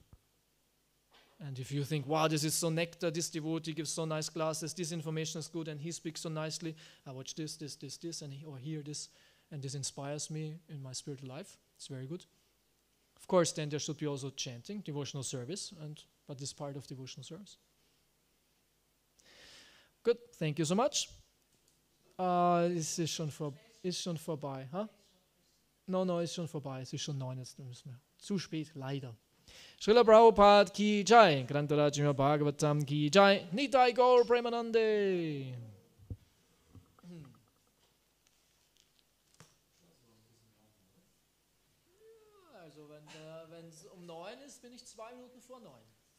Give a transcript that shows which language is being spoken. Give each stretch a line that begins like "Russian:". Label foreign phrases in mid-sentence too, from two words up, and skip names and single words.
English: And if you think, wow, this is so nectar, this devotee gives so nice classes, this information is good, and he speaks so nicely, I watch this, or hear this, and this inspires me in my spiritual life. It's very good. Of course, then there should be also chanting, devotional service, but this is part of devotional service. Good, thank you so much.
German: Es ist schon vorbei. Huh? No, ist schon vorbei. Es ist schon 9, jetzt müssen wir. Zu spät, leider.
Hindi: श्रील प्रभुपाद की जय, ग्रंथराज श्रीमद् भागवतम् की जय, निताई गौर प्रेमानंदे.
German: Also wenn es um 9 ist, bin ich 2 Minuten vor 9.